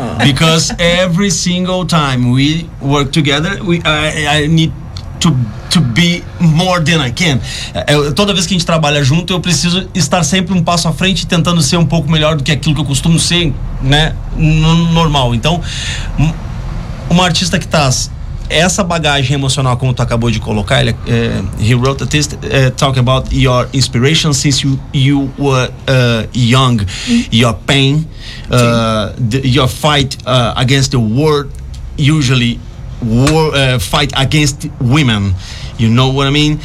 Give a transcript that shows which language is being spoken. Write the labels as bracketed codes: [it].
[en] Because every single time we work together, I need to be more than I can. [pt] Toda vez que a gente trabalha junto, eu preciso estar sempre um passo à frente, tentando ser um pouco melhor do que aquilo que eu costumo ser, né? No normal. Então, uma artista que tá... essa bagagem emocional, como tu acabou de colocar, ele, [en] he wrote a text talk about your inspiration since you were young, your pain, your fight against the world, usually war, fight against women, you know what I mean?